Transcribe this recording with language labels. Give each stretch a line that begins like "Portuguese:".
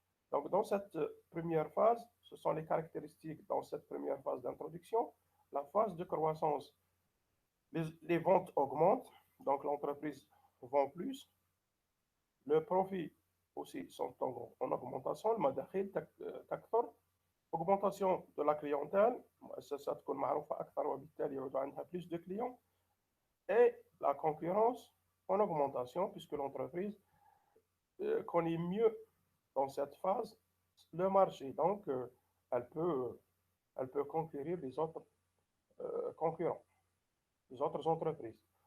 French: Donc, dans cette première phase, ce sont les caractéristiques dans cette première phase d'introduction. La phase de croissance, les ventes augmentent, donc l'entreprise vend plus. Le profit aussi sont en augmentation.
Arabic: المداخيل تكثر.
French: Augmentation de la clientèle.
Arabic: المؤسسات تكون معروفة أكثر وبالتالي يعود عندها
French: plus de clients. Et la concurrence en augmentation puisque l'entreprise connaît mieux dans cette phase le marché. Donc, elle peut conquérir les autres concurrents, les autres entreprises.